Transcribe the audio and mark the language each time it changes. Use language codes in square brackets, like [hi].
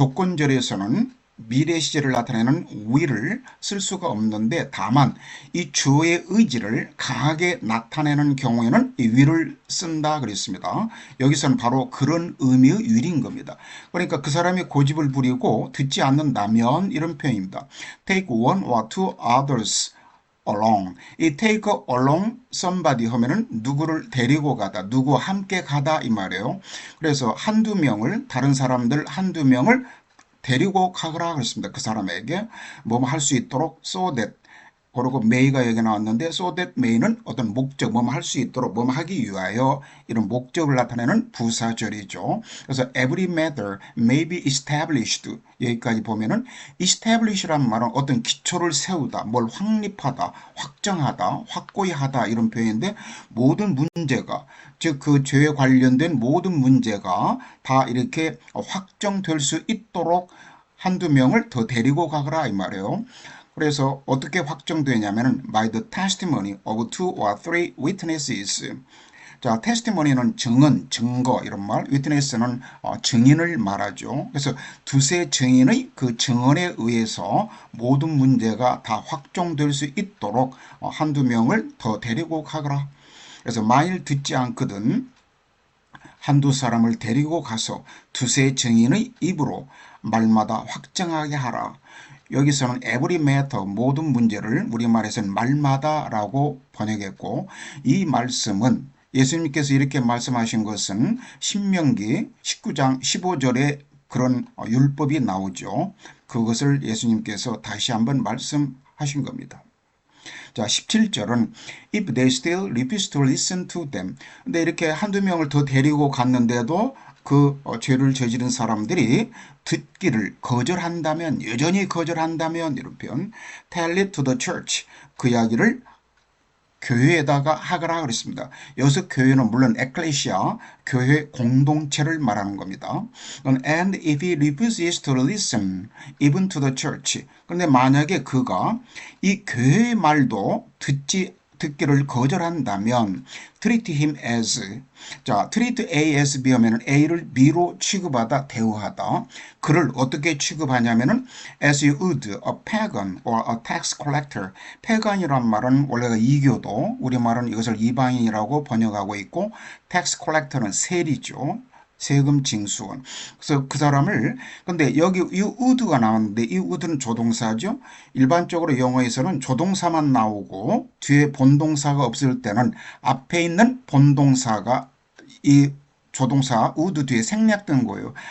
[ko] 조건절에서는 미래 시제를 나타내는 will을 쓸 수가 없는데, 다만 이 주어의 의지를 강하게 나타내는 경우에는 이 will을 쓴다 그랬습니다. 여기서는 바로 그런 의미의 will인 겁니다. 그러니까 그 사람이 고집을 부리고 듣지 않는다면, 이런 표현입니다. [en] Take one or two others along. [ko] 이 take along somebody 하면은 누구를 데리고 가다, 누구와 함께 가다, 이 말이에요. 그래서 한두 명을, 다른 사람들 한두 명을 데리고 가거라 그랬습니다. 그 사람에게 뭐 할 수 있도록 so that, 그리고 may가 여기 나왔는데 so that may는 어떤 목적, 뭐 할 수 있도록, 뭐 하기 위하여, 이런 목적을 나타내는 부사절이죠. 그래서 [en] every matter may be established, [ko] 여기까지 보면은 establish란 말은 어떤 기초를 세우다, 뭘 확립하다, 확정하다, 확고히 하다, 이런 표현인데 모든 문제가, 즉 그 죄에 관련된 모든 문제가 다 이렇게 확정될 수 있도록 한두 명을 더 데리고 가거라, 이 말이에요. 그래서 어떻게 확정되냐면은 [en] by the testimony of two or three witnesses. [ko] 자, testimony는 증언, 증거, 이런 말, witness는 증인을 말하죠. 그래서 두세 증인의 그 증언에 의해서 모든 문제가 다 확정될 수 있도록 한두 명을 더 데리고 가거라. 그래서 만일 듣지 않거든 한두 사람을 데리고 가서 두세 증인의 입으로 말마다 확정하게 하라. 여기서는 every matter, 모든 문제를 우리말에서는 말마다라고 번역했고, 이 말씀은 예수님께서 이렇게 말씀하신 것은 신명기 19장 15절에 그런 율법이 나오죠. 그것을 예수님께서 다시 한번 말씀하신 겁니다. 자, 17절은 [en] If they still refuse to listen to them. [ko] 근데 이렇게 한두 명을 더 데리고 갔는데도 그 죄를 저지른 사람들이 듣기를 거절한다면, 여전히 거절한다면, 이런 표현, [en] tell it to the church. [ko] 그 이야기를 교회에다가 하거라 그랬습니다. 여기서 교회는 물론 에클레시아, 교회 공동체를 말하는 겁니다. [en] And if he refuses to listen even to the church. [ko] 그런데 만약에 그가 이 교회의 말도 듣기를 거절한다면 [en] treat him as, [ko] 자, treat A as B 하면은 A를 B로 취급하다, 대우하다. 그를 어떻게 취급하냐면은 [en] as you would a pagan or a tax collector. [ko] pagan이란 말은 원래가 이교도, 우리말은 이것을 이방인이라고 번역하고 있고, tax collector는 세리죠. 세금 징수원. 그래서 그 사람을, 근데 여기 이 would가 나왔는데 이 would는 조동사죠. 일반적으로 영어에서는 조동사만 나오고 뒤에 본동사가 없을 때는 앞에 있는 본동사가 이 조동사 would 뒤에 생략된 거예요.